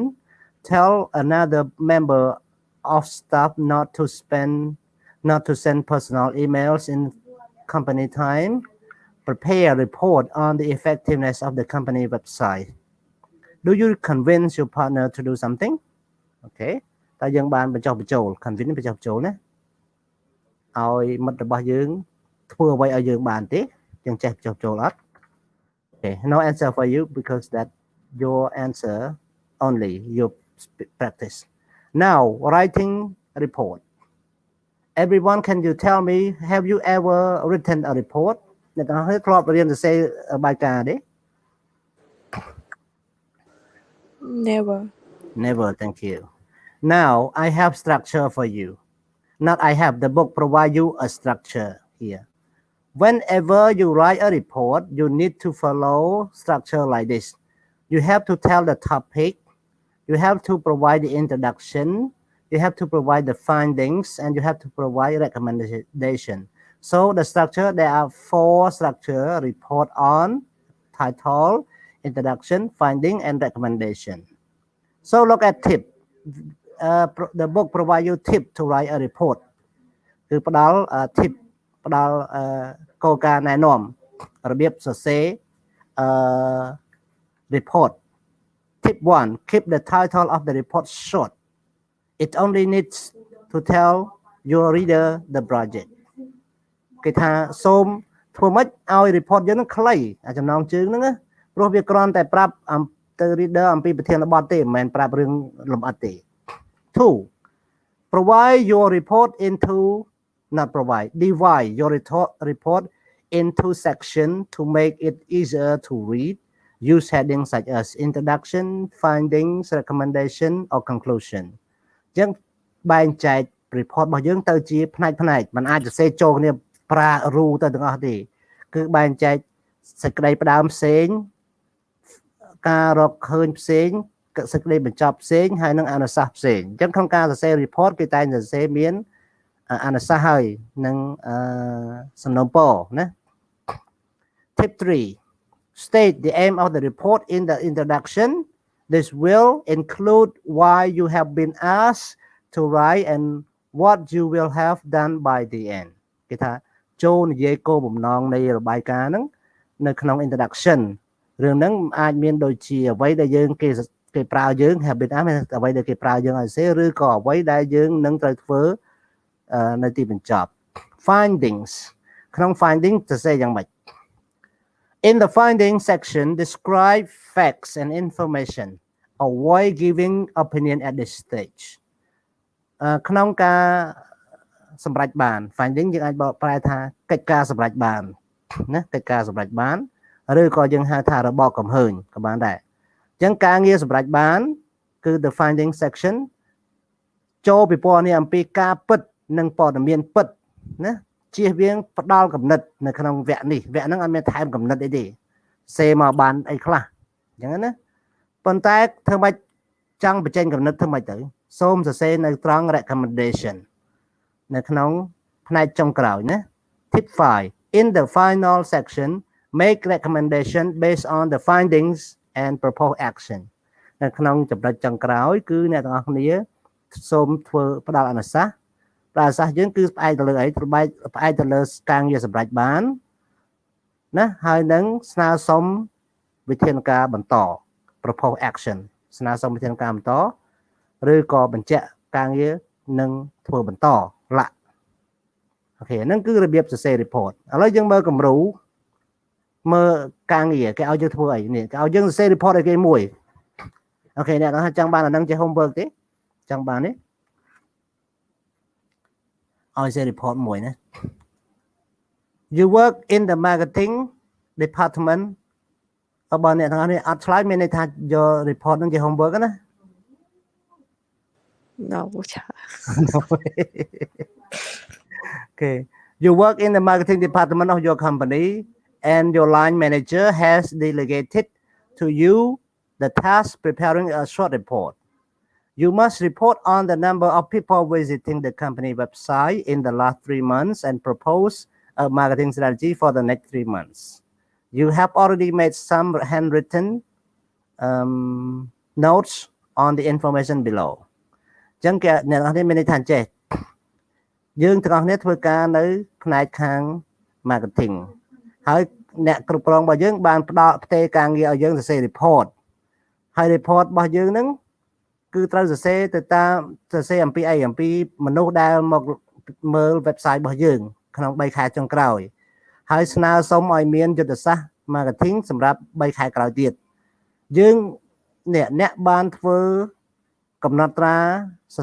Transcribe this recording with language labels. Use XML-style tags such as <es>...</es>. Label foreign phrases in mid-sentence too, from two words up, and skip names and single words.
<en>Tell another member of staff not to send personal emails in company time. prepare a report on the effectiveness of the company website. Do you convince your partner to do something?</en> <km>Okay តើយើងបានបញ្ចុះបញ្ចូល convince បញ្ចុះបញ្ចូលណាឲ្យមិត្តរបស់យើងធ្វើអ្វីឲ្យយើងបានទេយើងចេះបញ្ចុះបញ្ចូលអត់</km> <en>Okay no answer for you because that your answer only your practice. Now writing a report. Everyone can you tell me have you ever written a report</en> <km>អ្នកទាំងអស់គ្នាធ្លាប់រៀនសរសេរបាយការណ៍ទេ</km> <en>Never. Never, thank you. Now I have structure for you. Not I have, the book provide you a structure here. Whenever you write a report, you need to follow structure like this. You have to tell the topic, you have to provide the introduction, you have to provide the findings, and you have to provide recommendation. So the structure, there are 4 structure: report on, title, introduction, finding, and recommendation. So look at tip. The book provide you tip to write a report.</en> <km>គឺផ្ដល់ tip ផ្ដល់គោលការណ៍ណែនាំរបៀបសរសេរ report.</km> <en>Tip 1 keep the title of the report short. It only needs to tell your reader the project.</en> <km>គេថាសូមធ្វើម៉េចឲ្យ report យើងនឹងខ្លីចំណងជើងហ្នឹងព្រោះវាគ្រាន់តែប្រាប់ទៅ reader អំពីប្រធានបទទេមិនមែនប្រាប់រឿងលម្អិតទេ</km> <en>2 provide your report into not provide divide your report into section to make it easier to read. Use headings such as introduction, findings, recommendation, or conclusion.</en> <km>ចឹងបែងចែក report របស់យើងទៅជាផ្នែកមិនអាចសរសេរចូលគ្នាប្រើរូទៅទាំងអស់ទេគឺបែងចែកសេចក្តីផ្ដើមផ្សេងការរកឃើញផ្សេងសេចក្តីបញ្ចប់ផ្សេងហើយនឹងអនុសាសន៍ផ្សេងអញ្ចឹងក្នុងការសរសេរ report គេតែងសរសេរមានអនុសាសន៍ហើយនឹងសំណូមពរណា</km> <en>Tip 3 State the aim of the report in the introduction. This will include why you have been asked to write and what you will have done by the end.</en> <km>គេថាចូលនិយាយគោលបំណងនៃរបាយការណ៍ហ្នឹងនៅក្នុង introduction រឿងហ្នឹងអាចមានដូចជាអ្វីដែលយើងគេប្រើយើង</km> <en>have been asked</en> <km>អ្វីដែលគេប្រើយើងឲ្យសរសេរឬក៏អ្វីដែលយើងនឹងត្រូវធ្វើនៅទីបញ្ចប់ findings ក្នុង findings សរសេរយ៉ាងម៉េច</km> <en>In the findings section describe facts and information. Avoid giving opinion at this stage.</en> <km>ក្នុងការសម្រេចបាន finding យើងអាចបកប្រែថាកិច្ចការសម្រេចបានណាកិច្ចការសម្រេចបានឬក៏យើងហៅថារបបកំហើញក៏បានដែរអញ្ចឹងការងារសម្រេចបានគឺ</km> <en>the finding section</en> <km>ចូលពិព័រណ៍នេះអំពីការពិតនិងព័ត៌មានពិតណាជៀស វាងផ្ដល់កំណត់នៅក្នុងវគ្គនេះវគ្គហ្នឹងអត់មានថែមកំណត់អីទេសេមកបានអីខ្លះអញ្ចឹងណាប៉ុន្តែធ្វើម៉េចចង់បញ្ចេញកំណត់ធ្វើម៉េចទៅសូមសរសេរនៅត្រង់ recommendation នៅក្នុង ផ្នែកចុងក្រោយណា</km> <en>Tip 5 In the final section make recommendation based on the findings and propose action</en> <km>នៅក្នុងចំណុចចុងក្រោយគឺអ្នកទាំងអស់គ្នាសូមធ្វើផ្ដល់អនុ សាសន៍ផ្ដល់អនុសាសន៍យើងគឺផ្អែកទៅលើអីផ្អែកទៅលើការងារសម្រេចបានណាហើយនឹងស្នើសុំវិធានការបន្ត</km> <en>propose action</en> <km>ស្នើសុំវិ ធានការបន្តឬក៏បញ្ជាក់ការងារនឹងធ្វើបន្តឡាក់អូខេហ្នឹងគឺរបៀបសរសេរ report ឥឡូវយើងមើលគំរូមើលការងារគេឲ្យយើងធ្វើអីនេះគេឲ្យយើងសរសេរ report ឲ្យគេមួយអូខេអ្នកចង់បានអាហ្នឹងជា homework ទេចង់បានទេ ឲ្យសរសេរ report មួយណា</km> <en>You work in the marketing department</en> <km>បើអ្នកទាំងអស់នេះអត់ឆ្លើយមានន័យថាយក report ហ្នឹងជា homework ណា</km> <en>No. Okay. You work in the marketing department of your company and your line manager has delegated to you the task preparing a short report. You must report on the number of people visiting the company website in the last 3 months and propose a marketing strategy for the next 3 months. You have already made some handwritten notes on the information below.</en> <km>ចឹងគេអ្នកនរមានន័យថាចេះយើងទាំងអស់គ្នាធ្វើការនៅផ្នែកខាង marketing ហើយអ្នកគ្រប់គ្រងរបស់យើងបានផ្ដល់ផ្ទេរការ ងារឲ្យយើងសរសេរ report ហើយ report របស់យើងហ្នឹងគឺត្រូវសរសេរទៅតាមសរសេរអំពីអីអំពីមនុស្សដែលមកមើល website របស់យើងក្នុង3ខែចុងក្រោយហើយស្នើសុំឲ្យមានយុទ្ធសាស្ត្រ marketing សម្រាប់3ខែក្រោយទៀតយើងអ្នកបានធ្វើកំណត់ត្រាសរ</km>